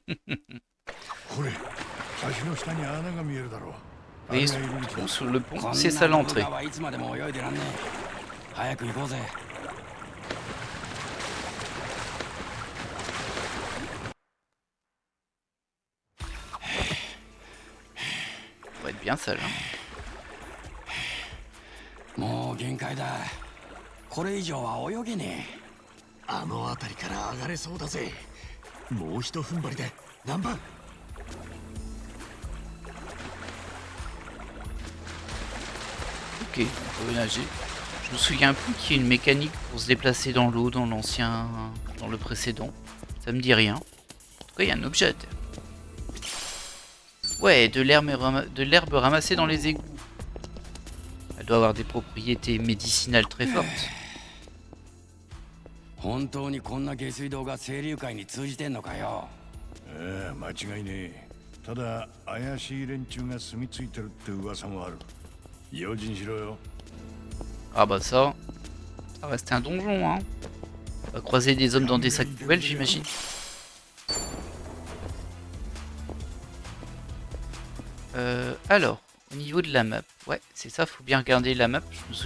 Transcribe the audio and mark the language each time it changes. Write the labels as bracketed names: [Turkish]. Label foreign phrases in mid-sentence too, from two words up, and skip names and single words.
[French] Et sous le pont, c'est ça l'entrée. Ça va être bien sale, hein. [Japanese] もう限界だ。これ以上は泳げねえ。あの辺りから上がれそうだぜ。もうひと踏ん張りで何番？ [French] Ok, on peut nager. Je me souviens plus qu'il y ait une mécanique pour se déplacer dans l'eau dans l'ancien, dans le précédent. Ça me dit rien. En tout cas, il y a un objet à terre. Ouais, de l'herbe ramassée dans les égouts. Elle doit avoir des propriétés médicinales très fortes. [Japanese] 本当にこんな下水道が清流会に通じてんのかよ。間違いねえ。ただ怪しい連中が住み着いてるって噂もある。用心しろよ。 [French] Ah bah ça reste un donjon, hein. On va croiser des hommes dans des sacs poubelles, j'imagine. Alors, au niveau de la map, ouais, c'est ça, faut bien regarder la map.